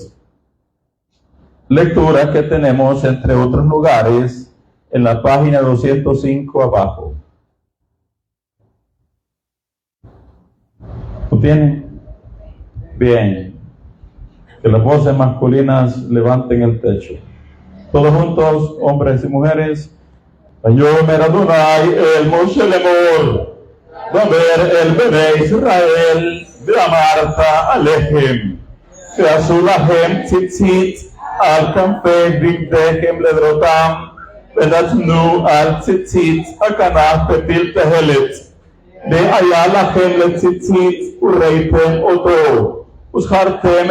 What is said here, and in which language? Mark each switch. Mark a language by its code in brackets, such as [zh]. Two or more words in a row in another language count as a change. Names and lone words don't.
[es] Lectura que tenemos, entre otros lugares, en la página 205 abajo. ¿Lo tienen? Bien. Que las voces masculinas levanten el techo. Todos juntos, hombres y mujeres. [he] ויאמר ה' אל משה לאמר דבר אל בני ישראל ואמרת אלהם ועשו להם ציצת על כנפי בגדיהם לדרתם ונתנו על ציצת הכנף פתיל תכלת והיה לכם לציצת וראיתם אתו וזכרתם